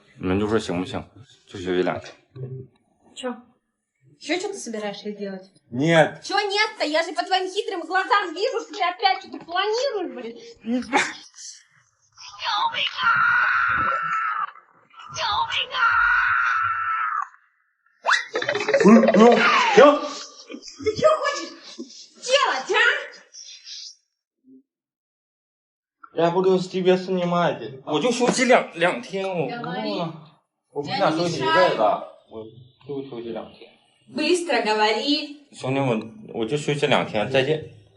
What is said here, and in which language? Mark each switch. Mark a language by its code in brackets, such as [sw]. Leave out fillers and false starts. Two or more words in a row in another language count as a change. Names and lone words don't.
[zh] 你们就说行不行？就休息2天。 [ru] Чё? Еще что ты собираешься делать? Нет. Чё нет-то? Я же по твоим хитрым глазам вижу, что ты опять что-то планируешь, блин. Все. Ты что хочешь делать, а? Я буду с тебя снимать. [zh] 我就休息两天，我不想休息一辈子，我就休息2天。 [ru] Быстро говори. [zh] 兄弟们，我就休息2天，再见。